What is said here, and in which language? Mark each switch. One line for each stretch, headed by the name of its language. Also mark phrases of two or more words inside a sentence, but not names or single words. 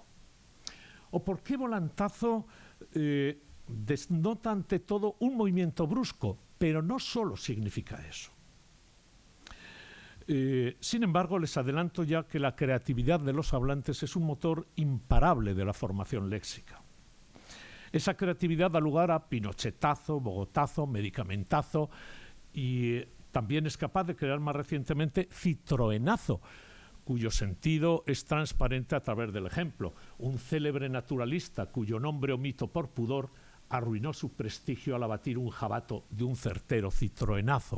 Spanish: O por qué volantazo denota ante todo un movimiento brusco, pero no solo significa eso. Sin embargo, les adelanto ya que la creatividad de los hablantes es un motor imparable de la formación léxica. Esa creatividad da lugar a pinochetazo, bogotazo, medicamentazo y también es capaz de crear más recientemente citroenazo, cuyo sentido es transparente a través del ejemplo. Un célebre naturalista cuyo nombre omito por pudor arruinó su prestigio al abatir un jabato de un certero citroenazo.